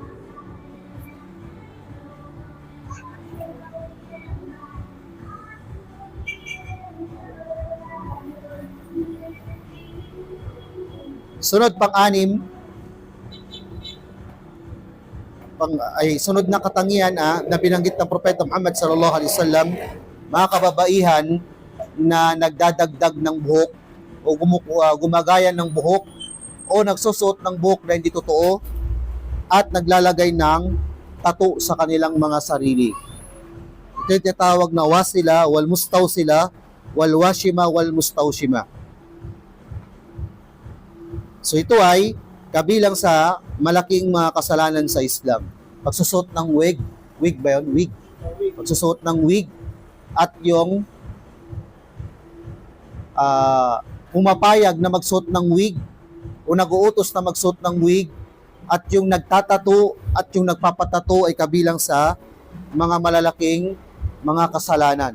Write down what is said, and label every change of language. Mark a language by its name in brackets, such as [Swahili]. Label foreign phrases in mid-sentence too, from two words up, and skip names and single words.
[Filipino] Sunod pang-anim, sunod na katangian na binanggit ng Propeta [Arabic] Muhammad صلى الله عليه وسلم, [Filipino] mga kababaihan na nagdadagdag ng buhok o gumagaya ng buhok o nagsusuot ng buhok na hindi totoo at naglalagay ng tattoo sa kanilang mga sarili. Ito yung tinatawag na [Arabic] واصلة والمستوصلة والواشمة والمستوشمة. [Filipino] So ito ay kabilang sa malaking mga kasalanan sa Islam. Pagsusuot ng wig ba yun? Wig. Pagsusuot ng wig at yung pumapayag na magsuot ng wig o nag-uutos na magsuot ng wig at yung nagtatato at yung nagpapatato ay kabilang sa mga malalaking mga kasalanan.